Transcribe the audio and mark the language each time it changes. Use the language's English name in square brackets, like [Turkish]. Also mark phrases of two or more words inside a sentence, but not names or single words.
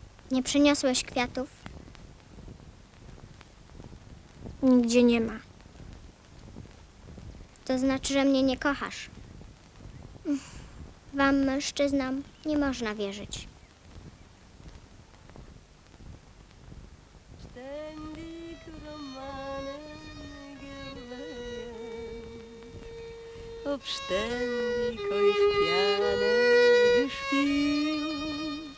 [Polish] Nie przyniosłeś kwiatów? Nigdzie nie ma. To znaczy, że mnie nie kochasz. Wam, mężczyznom, nie można wierzyć. [German] Ständig Romanen gelernt, hab ständig auf Piano gespielt.